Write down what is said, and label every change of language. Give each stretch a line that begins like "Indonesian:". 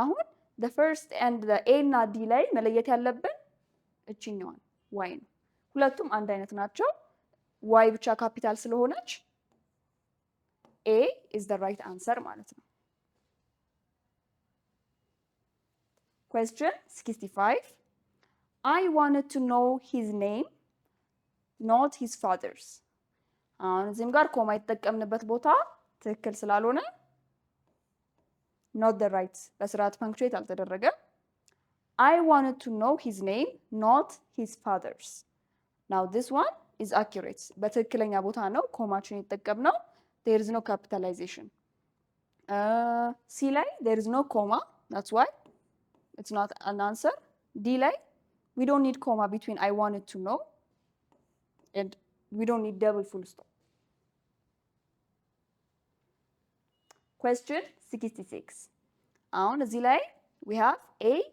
Amharic: አሁን
English: the first and the
Amharic: A እና D ላይ መለየት ያለብን እቺኛዋን Y ነው። ሁለቱም አንድ አይነት ናቸው። Y ብቻ ካፒታል ስለሆነች
English: A is the right answer
Amharic: ማለት ነው።
English: Question 65. I wanted to know his name, not his father's.
Amharic: አሁን እዚህም ጋር ኮማ የተጠቀምንበት ቦታ ትክክል ስላልሆነ
English: not the right
Amharic: በስርዓት ፐንክቹዌት አልተደረገም።
English: I wanted to know his name, not his father's. Now this one is accurate.
Amharic: በትክክለኛ ቦታ ነው ኮማችን የተጠቀምነው።
English: There is no capitalization. C ላይ there is no comma. That's why it's not an answer. D ላይ we don't need comma between I wanted to know and we don't need double full stop. Question 66.
Amharic: አሁን እዚህ ላይ
English: we have A.